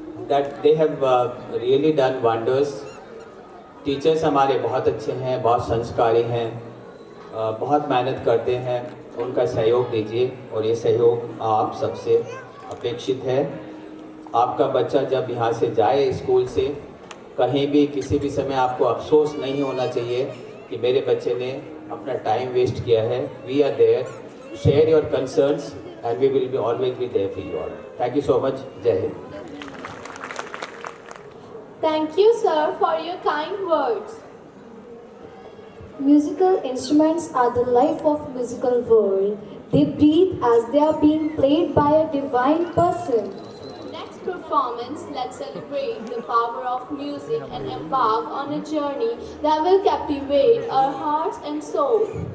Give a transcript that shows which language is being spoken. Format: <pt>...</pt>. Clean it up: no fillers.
<en>That they have really done wonders.</en> <hi>Teachers हमारे बहुत अच्छे हैं, बहुत संस्कारी हैं, बहुत मेहनत करते हैं। उनका सहयोग दीजिए और ये सहयोग आप सबसे अपेक्षित है। आपका बच्चा जब यहाँ से जाए स्कूल से, कहीं भी किसी भी समय आपको अफसोस नहीं होना चाहिए कि मेरे बच्चे ने अपना टाइम वेस्ट किया है।</hi> <en>We are there, share your concerns and we will be always be there for you all. Thank you so much.</en> <hi>जय Hind.</hi> <en>Thank you, sir, for your kind words. Musical instruments are the life of musical world. They breathe as they are being played by a divine person. Next performance, let's celebrate the power of music and embark on a journey that will captivate our hearts and soul.</en>